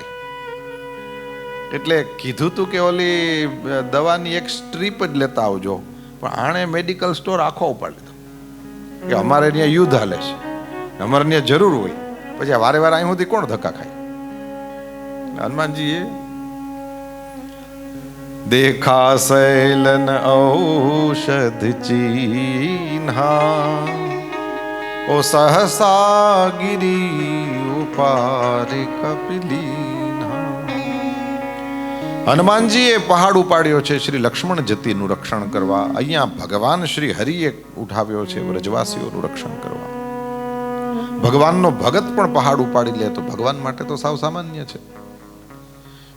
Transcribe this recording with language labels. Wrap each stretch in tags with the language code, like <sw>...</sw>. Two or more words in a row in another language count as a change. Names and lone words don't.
<gu>એટલે કીધું તું કે ઓલી દવાની એક સ્ટ્રીપ જ લેતા આવજો, પણ આણે મેડિકલ સ્ટોર આખો ઉપાડી લીધો કે અમારે ત્યાં યુદ્ધ હાલે છે, અમારે ત્યાં જરૂર હોય, પછી આ વારે વારે અહીં સુધી કોણ ધક્કા ખાય.</gu> <awa>હનુમાનજીએ देखा शैलन औषध चीन्हा ओ सहसा गिरी उपारी कपिलीन्हा.</awa> <gu>હનુમાનજીએ પહાડ ઉપાડ્યો છે શ્રી લક્ષ્મણ જતીનું રક્ષણ કરવા. અહીંયા ભગવાન શ્રી હરિએ ઉઠાવ્યો છે વ્રજવાસીઓનું રક્ષણ કરવા. ભગવાનનો ભગત પણ પહાડ ઉપાડી લે તો ભગવાન માટે તો સાવ સામાન્ય છે.</gu>